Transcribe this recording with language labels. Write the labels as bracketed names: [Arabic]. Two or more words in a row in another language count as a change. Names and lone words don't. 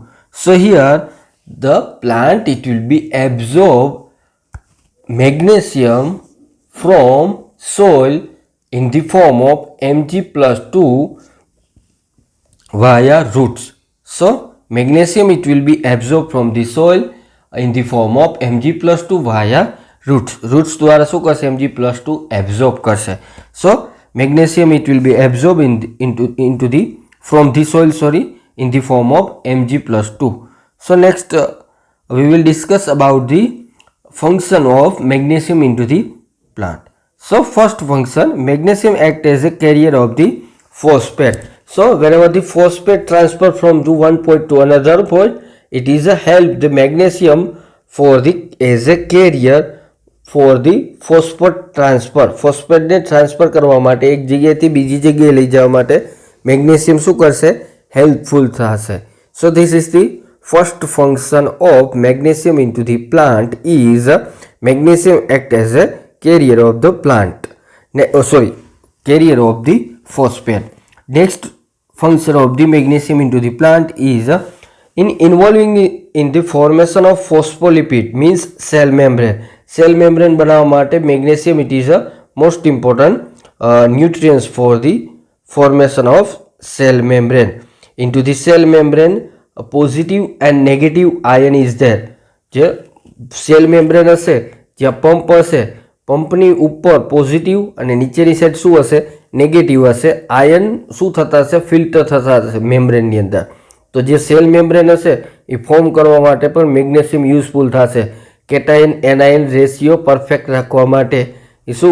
[English] So here the plant, it will be absorb magnesium from soil in the form of Mg plus 2 via roots. So magnesium, it will be absorbed from the soil in the form of Mg plus 2 via roots. [Gujarati] Roots द्वारा શું કરશે? Mg plus 2 absorb કરશે. [English] So magnesium, it will be absorbed into the from the soil in the form of Mg plus 2. So next we will discuss about the function of magnesium into the plant. So first function, magnesium act as a carrier of the phosphate. So whenever the phosphate transfer from to one point to another point, it is a help the magnesium for the as a carrier for the phosphate transfer. [Gujarati] Phosphate ने transfer કરવા માટે એક જગ્યા થી બીજી જગ્યા લઈ જવા માટે magnesium શું કરશે? helpful થશે. [English] So this is the first function of magnesium into the plant is magnesium act as a carrier of the plant. Carrier of the phosphate. Next function of the magnesium into the plant is in involving in the formation of phospholipid, means cell membrane. Cell membrane [Gujarati] બનાવવા માટે [English] magnesium, it is a most important nutrients for the formation of cell membrane. Into the cell membrane, a positive and negative ion is there. [Gujarati] જે [English] cell membrane [Gujarati] હશે, જ્યાં પંપ હશે, પંપની ઉપર પોઝિટિવ અને નીચેની સાઈડ શું હશે? નેગેટિવ હશે. આયન શું થતા હશે? ફિલ્ટર થતા હશે મેમ્બ્રેનની અંદર. તો જે [English] cell membrane [Gujarati] હશે એ ફોર્મ કરવા માટે પણ મેગ્નેશિયમ યુઝફુલ થશે. [English] cation anion ratio [Gujarati] પરફેક્ટ રાખવા માટે એ શું?